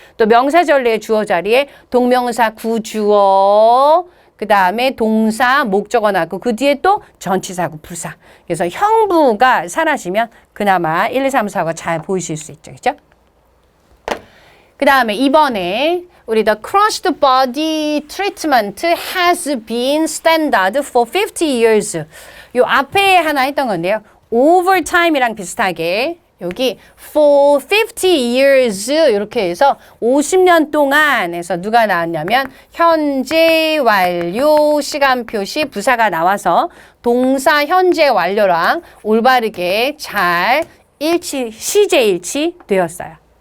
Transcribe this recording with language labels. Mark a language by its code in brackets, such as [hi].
[ko] 또 명사절 내에 주어 자리에 동명사, 구주어, 그 다음에 동사, 목적어 나고 그 뒤에 또 전치사구, 부사. 그래서 형부가 사라지면 그나마 1, 2, 3, 4가 잘 보이실 수 있죠. 그죠? 그 다음에 이번에 우리 [en] the crushed body treatment has been standard for 50 years. [ko] 요 앞에 하나 했던 건데요. [en] over time [ko] 이랑 비슷하게 여기 [en] for 50 years [ko] 이렇게 해서 50년 동안 해서 누가 나왔냐면 현재 완료 시간 표시 부사가 나와서 동사 현재 완료랑 올바르게 잘 시제 일치 되었어요.